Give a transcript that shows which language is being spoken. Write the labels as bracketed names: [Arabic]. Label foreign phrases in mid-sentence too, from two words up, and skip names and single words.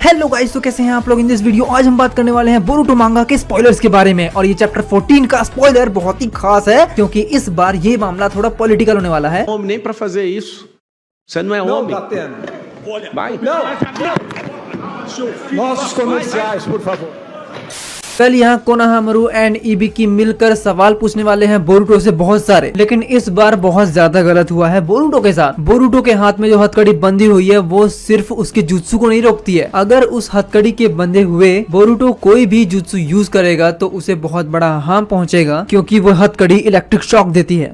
[English] hello guys, [Hindi] तो कैसे हैं आप लोग। [English] in this video [Hindi] आज हम बात करने वाले हैं बोरुटो मांगा के स्पॉयलर्स के बारे में। और ये चैप्टर 14 का स्पॉइलर बहुत ही खास है क्योंकि इस बार ये मामला थोड़ा पॉलिटिकल होने वाला है। [Portuguese] Homem nem pra fazer isso. Você não é homem? Não, Datena. Vai. Nossos comerciais, por favor. [Hindi] कल यहाँ कोनोहामारू एंड इबुकी मिलकर सवाल पूछने वाले हैं बोरुटो से बहुत सारे, लेकिन इस बार बहुत ज्यादा गलत हुआ है बोरुटो के साथ। बोरुटो के हाथ में जो हथकड़ी बंधी हुई है वो सिर्फ उसके जुत्सु को नहीं रोकती है। अगर उस हथकड़ी के बंधे हुए बोरुटो कोई भी जुत्सु यूज करेगा तो उसे बहुत बड़ा हार्म पहुंचेगा क्योंकि वो हथकड़ी [English] electric shock [Hindi] देती है।